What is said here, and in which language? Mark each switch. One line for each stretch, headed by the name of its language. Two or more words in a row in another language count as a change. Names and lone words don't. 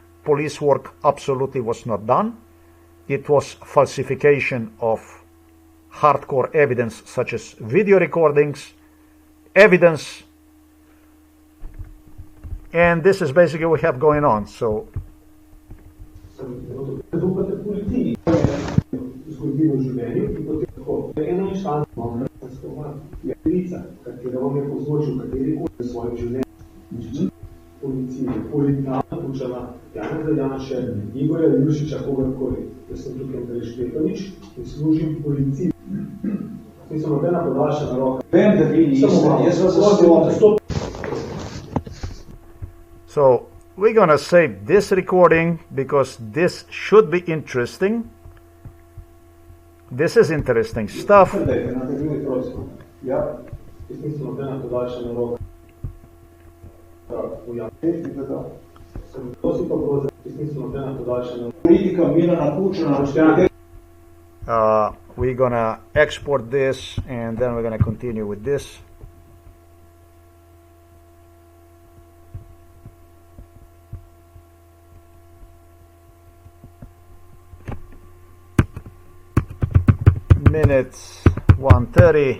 English: Police work absolutely was not done. It was falsification of hardcore evidence such as video recordings, evidence, and this is basically what we have going on. So
Slovenian: Janeza Janše, Igorja Juršića, kogarkoli. Jaz sem tukaj Andrej Štefanič in služim policiji. Nisem nobena podaljšana roka. Vem, da vi niste, jaz vas zastojim.
English: So we're gonna save this recording because this should be interesting. This is interesting stuff.
Slovenian: Ja. Jaz nisem nobena podaljšana roka.
English: We're gonna export this and then we're gonna continue with this. Minutes 1:30.